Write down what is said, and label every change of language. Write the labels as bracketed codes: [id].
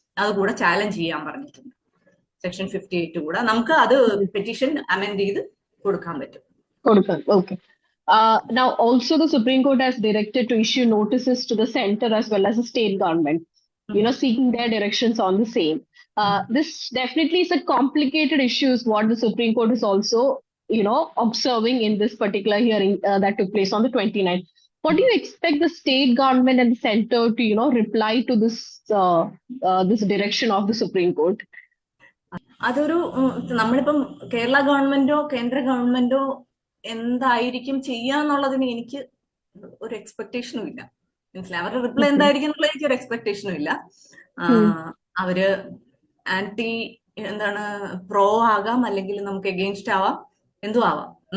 [ml] അതുകൂടെ ചാലഞ്ച് ചെയ്യാൻ പറഞ്ഞിട്ടുണ്ട്. സെക്ഷൻ 58 കൂടെ നമുക്ക് അത് പെറ്റീഷൻ അമെൻഡ് ചെയ്ത് കൊടുക്കാൻ പറ്റും. [en] Okay. Now, also the Supreme Court has directed to issue notices to the center as well as the state government, seeking their directions on the same. This definitely is a complicated issue, is what the Supreme Court is also, observing in this particular hearing that took place on the 29th. What do you expect the state government and the center to, reply to this direction of the Supreme Court? [ml] അതൊരു നമ്മളിപ്പം കേരള ഗവൺമെന്റോ കേന്ദ്ര ഗവൺമെന്റോ എന്തായിരിക്കും ചെയ്യാന്നുള്ളതിന് എനിക്ക് ഒരു എക്സ്പെക്ടേഷനും ഇല്ല. മനസ്സിലായി? അവരുടെ reply എന്തായിരിക്കും എന്നുള്ള എനിക്ക് ഒരു എക്സ്പെക്ടേഷനും ഇല്ല. അവര് ആന്റി പ്രോ ആകാം, അല്ലെങ്കിൽ നമുക്ക് എഗെയിൻസ്റ്റ് ആവാം, എന്തും ആവാം.